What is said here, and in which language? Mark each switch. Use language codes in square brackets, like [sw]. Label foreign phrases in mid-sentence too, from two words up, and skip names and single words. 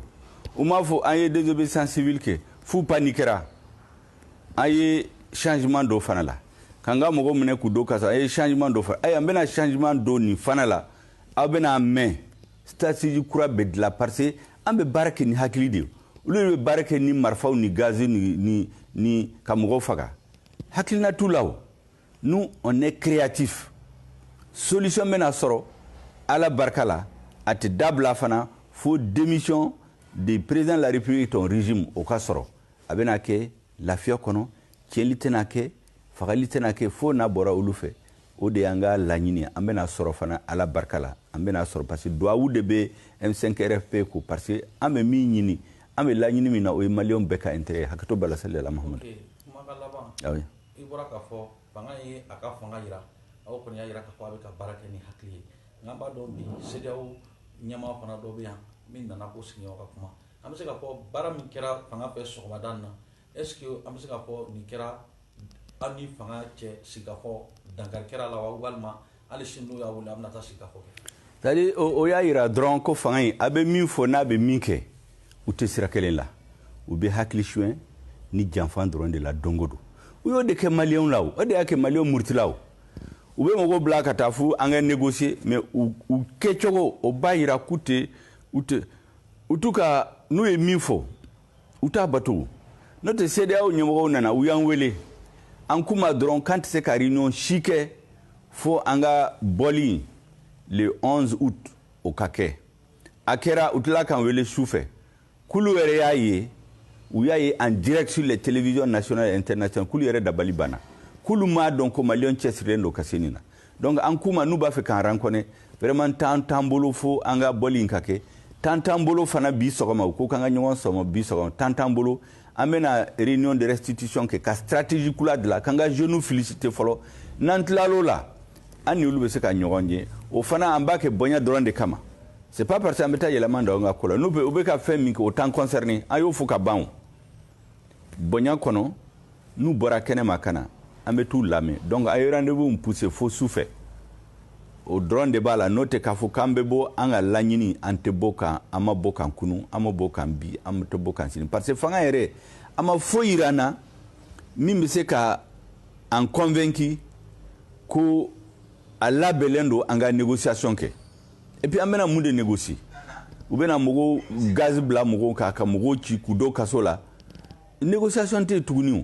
[bm] u m'a fɔ an ye [fr] désobéissance civile [bm] kɛ f'u paniquera an ye changement dɔ fana la k'an ka mɔgɔw minɛ k'u don kasa an ye changement dɔ fana an bɛna changement don nin fana la aw bɛna mɛn stratégie kura bɛ dilan [fr] parce que [bm] an bɛ baara kɛ ni hakili de ye olu bɛ baara kɛ ni marifaw ni gaz ni ka mɔgɔw faga hakilina t'u la o [fr] nous on est créatif. [bm] Solution mena soro ala barkala ati dabla fana fo [fr] démission du président de la République ton régime [bm] au ka soro abena ke lafiya kono tieli tena ke fagali tena ke fo na bora ulufe o de anga laɲini ambena soro fana ala barkala ambena soro [fr] parce que [bm] doawu de be M5 RFP ko [fr] parce que [bm] ambe mi ɲini ambe laɲini mina o malion beka intérêt hakato bala sallallahu Muhammad kuma ka laban awi ibora ka fɔ fanga ye aka fanga yira aw kɔni y'a yira k'a fɔ a bɛ ka baara kɛ ni hakili ye nka an b'a dɔn bi CEDEAO ɲɛmaa fana dɔ bɛ yan min nana ko sigiɲɔgɔn ka kuma an bɛ se k'a fɔ baara min kɛra fanga fɛ sɔgɔmada in na [fr] est-ce que [bm] an bɛ se k'a fɔ nin kɛra aw ni fanga cɛ sigikafɔ dankari kɛra la wa walima hali sini n'o y'a wele a bɛna taa sigikafɔ kɛ. [fr] c'est-à-dire [bm] o y'a yira dɔrɔn ko fanga in a bɛ min fɔ n'a bɛ min kɛ u tɛ sira kelen la u bɛ hakili suɲɛ ni janfan dɔrɔn de la don o don u y'o de kɛ maliyɛnw la o de y'a kɛ maliyɛnw murutila o. U bɛ mɔgɔw bila ka taa fu an ka négocier mais u kɛcogo o b'a yira k'u t'u ka n'u ye min fɔ u t'a bato n'o tɛ CEDEAO ɲɛmɔgɔw nana u y'an wele an kuma dɔrɔn k'an tɛ se ka réunion si kɛ fo an ka bɔli [fr] le 11 août [bm] o ka kɛ a kɛra u tila k'an wele su fɛ kulu yɛrɛ y'a ye u y'a ye [fr] en direct sur les télévisions nationales et internationales [bm] kulu yɛrɛ dabali banna. Kulu ma dɔn ko maliyɛn cɛsirilen don ka se nin na donc an kuma n'u b'a fɛ k'an [fr] rencontre vraiment temps [bm] t'an bolo fo an ka bɔli in ka kɛ temps t'an bolo fana bi sɔgɔma u ko k'an ka ɲɔgɔn sɔmɔ bi sɔgɔma temps t'an bolo an bɛna [fr] réunion de restitution [bm] kɛ ka stratégie kula dilan k'an ka [fr] jeunes féliciter [bm] fɔlɔ n'an tilal'o la an ni olu bɛ se ka ɲɔgɔn ye o fana an b'a kɛ bonya dɔrɔn de kama [fr] c'est pas parce que [bm] an bɛ taa yɛlɛma da an ka ko la n'u bɛ ka fɛn min kɛ o t'an concerné an y'o fo ka ban o bonya kɔnɔ n'u bɔra kɛnɛma ka na an bɛ t'u lamɛn donc a ye [fr] rendez-vous poussé [bm] fo sufɛ o dɔrɔn de b'a la n'o tɛ k'a fɔ k'an bɛ bɔ an ka laɲini an tɛ bɔ kan an ma bɔ kan kunu an ma bɔ kan bi an tɛ bɔ kan sini [fr] parce que [bm] fanga yɛrɛ a ma foyi yira an na min bɛ se ka an convaincu ko a labɛnlen don an ka négociation kɛ [fr] et puis [bm] an bɛna mun de négocier u bɛna mɔgɔw gaz bila mɔgɔw kan ka mɔgɔw ci k'u don kaso la négociation tɛ yen tuguni o.